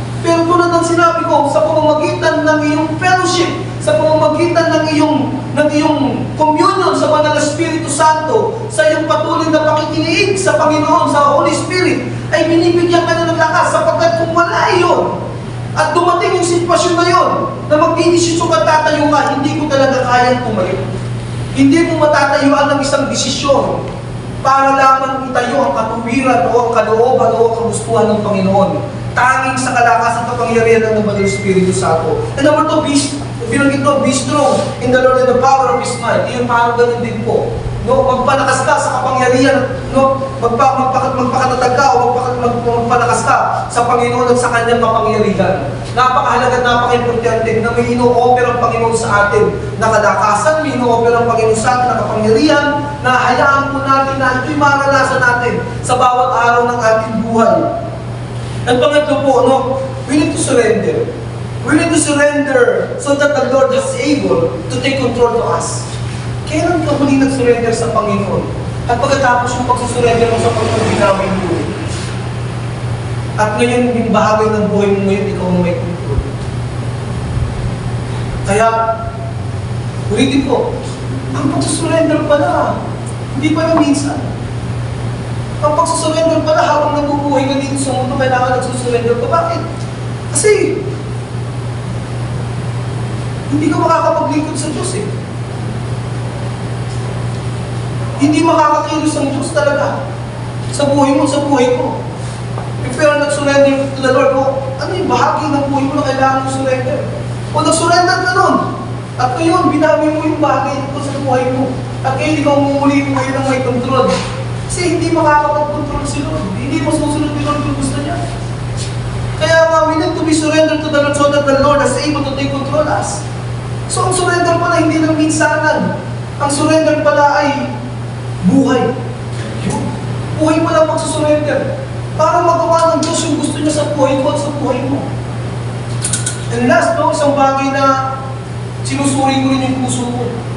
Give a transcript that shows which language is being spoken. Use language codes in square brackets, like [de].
[tl] Pero tulad ng sinabi ko, sa pamamagitan ng iyong fellowship, sa pamamagitan ng iyong communion sa Banal na Espiritu Santo, sa iyong patuloy na pakikinig sa Panginoon, sa Holy Spirit, ay binibigyan ka na ng lakas sapagkat kung wala iyon, at dumating yung sitwasyon na yun, na magdidesisyon ka, tatayo ka, hindi ko talaga kayang tumayo. Hindi mo matatayuan ng isang desisyon para lamang itayo ang katuwiran o ang kalooban o ang kagustuhan ng Panginoon. Tanging sa kalakasan at kapangyarihan ng Banal na Espiritu Santo. [en] And number 2, [tl] binanggit ko, [en] be strong in the Lord and the power of His might. [tl] Iyon parang ganun din po. No, magpalakas ka sa kapangyarihan, no, magpakatatag ka o magpalakas ka sa Panginoon at sa Kanyang kapangyarihan. Napakahalaga at napaka-importante na may ino-offer ang Panginoon sa atin na kalakasan, may ino-offer ang Panginoon sa atin na kapangyarihan, na hayaan po natin na ito'y maranasan natin sa bawat araw ng ating buhay. At pangatlo po, no, [en] we need to surrender. We need to surrender so that the Lord is able to take control to us. [tl] Kailan ka muli nag-surrender sa Panginoon? At pagkatapos yung pagsusurrender mo sa Panginoon, ginawin mo. At ngayon, yung bahagi ng buhay mo ngayon, ikaw ang may control. Kaya, ulitin ko, ang pagsusurrender pala, hindi pala minsan. Ang pagsusurrender pala, habang nabubuhay ka dito sa mundo, kailangan nagsusurrender ka. Bakit? Kasi, hindi ka makakapaglingkod sa Diyos eh. Hindi makakakilos ang Diyos talaga. Sa buhay mo, sa buhay ko. [en] If you are not surrender to the Lord [tl] mo, ano yung bahagi ng buhay mo na kailangan mo surrender? O nag-surrender ka nun. At ngayon, binawi mo yung bagay ito sa buhay mo. At ngayon, ikaw mumuli mo ngayon ang may control. Kasi hindi makakapag-control si Lord. Hindi mo susunod ni Lord yung gusto niya. Kaya nga, [en] we need to be surrendered to the Lord so that the Lord is able to take control us. [tl] So, ang surrender pala hindi lang minsanan. Ang surrender pala ay buhay. Buhay pala magsusurrender. Para magawa ng Diyos yung gusto niya sa buhay ko at sa buhay mo. [en] And last, [tl] no, isang bagay na sinusuri ko rin yung puso ko.